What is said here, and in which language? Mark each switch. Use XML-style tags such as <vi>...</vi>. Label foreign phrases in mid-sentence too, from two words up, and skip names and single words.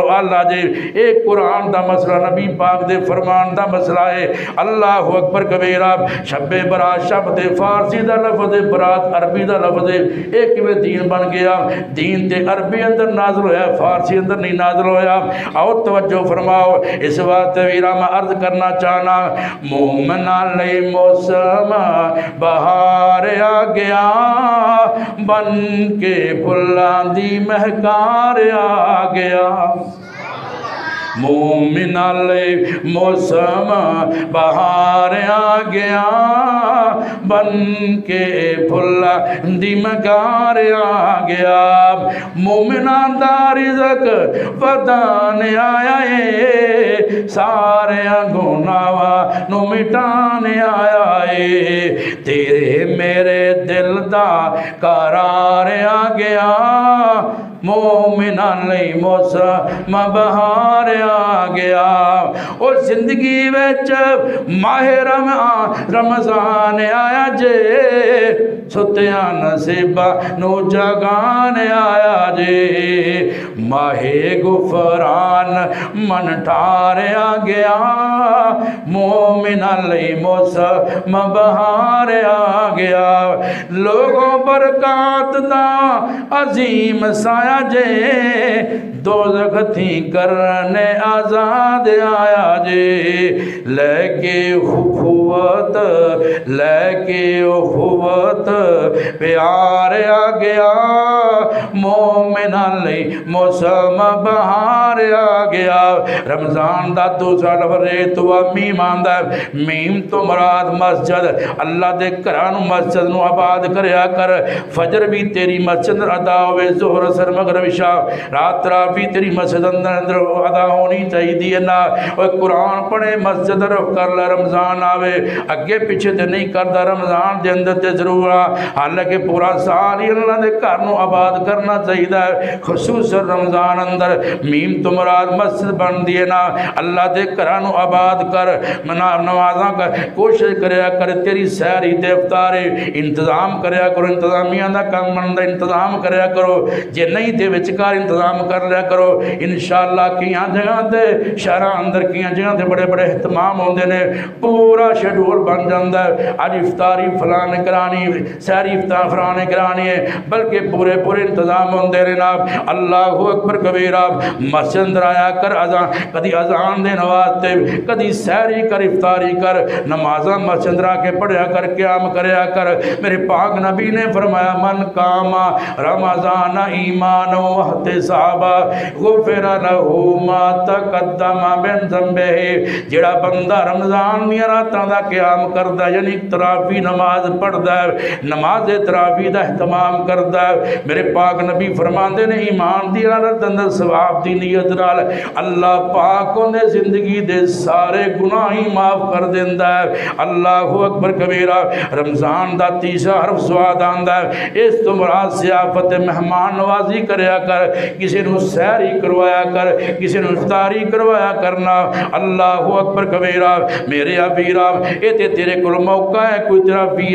<pa>اللہ جے ایک قرآن دا مسئلہ نبی پاک دے فرمان دا مسئلہ ہے</pa> <ar>اللہ اکبر کبیرہ</ar> <pa>شب برات شب دے فارسی دا لفظ برات عربی دا لفظ ایک میں دین بن گیا دین تے عربی اندر نازل ہویا فارسی اندر نہیں نازل ہویا اور توجہ فرماؤ اس وقت ویرہ میں عرض کرنا چاہنا مومنان لئی موسم بہار آ گیا بن کے پھلاں دی مہکار آ گیا مومناں لئی موسم بہار آ گیا بن کے پھلا دی مکار آ گیا مومناں دا رزق ودان آیا ہے سارے گناہاں نو مٹانے آیا ہے تیرے میرے دل دا قرار آ گیا مومناں لئی موسم بہار آ گیا اور زندگی وچ ماہ رمضان آیا جے ستیاں نصیبہ نو جگان آیا جے ماہ غفران من ٹھار آ گیا مومناں لئی موسم بہار آ گیا لوگوں برکات دا عظیم سایہ جے دوزخ تھی کرنے آزاد آیا جے لے کے اخوت پیار آ گیا مومناں لئی موسم بہار آ گیا رمضان دا دوسرا لفظ تو میم آندا ہے میم تو مراد مسجد اللہ دے گھراں مسجد نو آباد کریا کر فجر بھی تیری مسجد ادا ہوئے ظہر اثر مغرب عشاء رات بھی تیری مسجد اندر ادا ہونی چاہیے نا اور قرآن پڑھے مسجد رخ کر لے رمضان آوے اگے پیچھے تے نہیں کردا رمضان دے اندر تے ضرور حالانکہ پورا سال ہی اللہ دے گھر نو آباد کرنا چاہیے خصوصا رمضان اندر میم تو مراد مسجد بن دیے نا اللہ دے گھراں نو آباد کر نمازاں کا کوشش کریا کر تیری سحری تے افطاری انتظام کریا کرو انتظامیہ دا کام بندا انتظام کریا کرو جے نہیں تے وچکار انتظام کر لیا کرو انشاءاللہ کیاں جگہ تے شہراں اندر کیاں جگہ تے بڑے بڑے اہتمام ہوندے نے پورا شیڈول بن جاندا ہے اج افطاری فلاں کرانی سحری افطار فلاں کرانی ہے بلکہ پورے انتظام ہوندے نے نا</pa> <ar>اللہ اکبر کبیرہ</ar> <pa>مسجد اندر آیا کر اذان کدی اذان دے واسطے کدی سحری کر افطاری کر نمازاں مسجد اندر آ کے پڑھیا کر قیام کریا کر میرے پاک نبی نے فرمایا</pa> <ar>من قام رمضان ایمان و احتساب غفر لہ ما تقدم من ذنبہ</ar> <pa>جڑا بندہ رمضان دی راتاں دا قیام کردا یعنی تراویح نماز پڑھدا ہے نماز تراویح دا اہتمام کردا ہے میرے پاک نبی فرماندے نے ایمان دی حالت اندر ثواب دی نیت نال اللہ پاک نے زندگی دے سارے گناہ ہی معاف کر دیندا ہے اللہ</pa> <ar>اکبر کبیرہ</ar> <pa>رمضان دا تیسرا حرف سواد آندا ہے اس تو مراد ضیافت مہمان نوازی کریا کر کسی نو سحری کروایا کر کسی نو افطاری کروایا کرنا</pa> <ar>اللہ اکبر کبیرہ</ar> <pa>میرے ابیرہ اے تے تیرے کول موقع ہے کوئی تیرا ویر</pa>